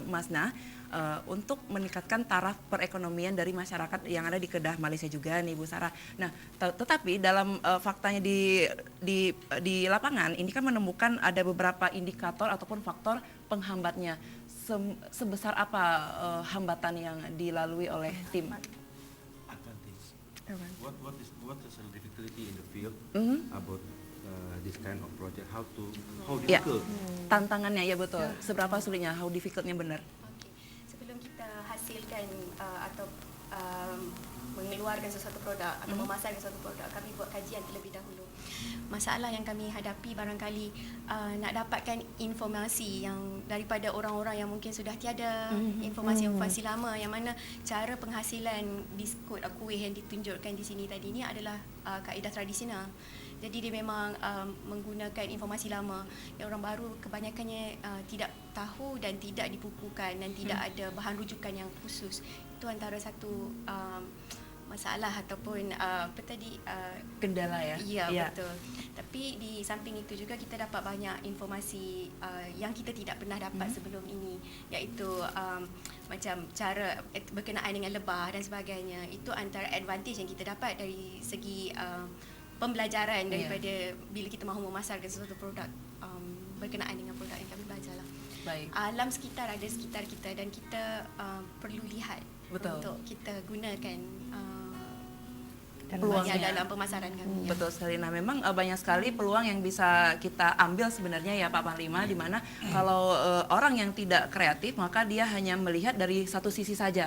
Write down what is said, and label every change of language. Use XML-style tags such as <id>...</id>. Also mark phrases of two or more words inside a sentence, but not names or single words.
<id>Masna untuk meningkatkan taraf perekonomian dari masyarakat yang ada di Kedah Malaysia juga nih Ibu Sarah. Nah, tetapi dalam faktanya di lapangan ini kan menemukan ada beberapa indikator ataupun faktor penghambatnya. Sebesar apa hambatan yang dilalui oleh tim? Advantage.</id> <en>What is the difficulty in the field about this kind of project? How Ya, difficult?</en> <id>tantangannya ya betul. Seberapa sulitnya?</id> <en>How difficultnya benar?</en> <ms>Okey. Sebelum kita hasilkan atau mengeluarkan sesuatu produk atau memasarkan sesuatu produk, kami buat kajian terlebih dahulu. Masalah yang kami hadapi barangkali nak dapatkan informasi yang daripada orang-orang yang mungkin sudah tiada, informasi-informasi lama yang mana cara penghasilan biskut kuih yang ditunjukkan di sini tadi ni adalah kaedah tradisional. Jadi dia memang menggunakan informasi lama yang orang baru kebanyakannya tidak tahu dan tidak dibukukan dan tidak ada bahan rujukan yang khusus. Itu antara satu masalah ataupun</ms> <id>Kendala ya?</id> <ms>Ya, betul. Tapi di samping itu juga kita dapat banyak informasi yang kita tidak pernah dapat sebelum ini, iaitu macam cara berkenaan dengan lebah dan sebagainya. Itu antara advantage yang kita dapat dari segi pembelajaran daripada bila kita mahu memasarkan sesuatu produk berkenaan dengan produk yang kami belajarlah. Baik. Alam sekitar ada sekitar kita dan kita perlu lihat. Betul. Untuk kita gunakan peluangnya dalam pemasaran kami.</ms> <id>Betul sekali. Nah, memang banyak sekali peluang yang bisa kita ambil sebenarnya ya Pak Panglima, di mana kalau orang yang tidak kreatif maka dia hanya melihat dari satu sisi saja.</id>